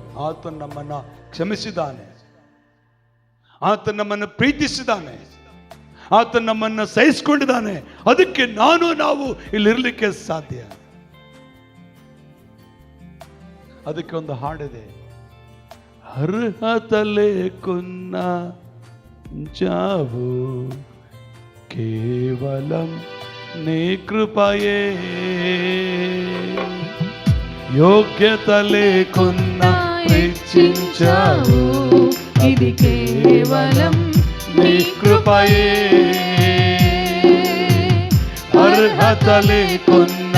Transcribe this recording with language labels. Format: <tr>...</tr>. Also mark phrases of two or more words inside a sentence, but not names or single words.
<kn>ಆತ ನಮ್ಮನ್ನ ಕ್ಷಮಿಸಿದ್ದಾನೆ, ಆತ ನಮ್ಮನ್ನು ಪ್ರೀತಿಸಿದ್ದಾನೆ, ಆತ ನಮ್ಮನ್ನು ಸಹಿಸಿಕೊಂಡಿದ್ದಾನೆ. ಅದಕ್ಕೆ ನಾವು ಇಲ್ಲಿರ್ಲಿಕ್ಕೆ ಸಾಧ್ಯ. ಅದಕ್ಕೆ ಒಂದು ಹಾಡಿದೆ,</kn> <te>అర్హతలే కున్న జావు కేవలం నీ కృపయే, యోగ్యత లేకున్నా హెచ్చించావు, ఇది కేవలం నీ కృపయే. అర్హత లేకున్నా</te>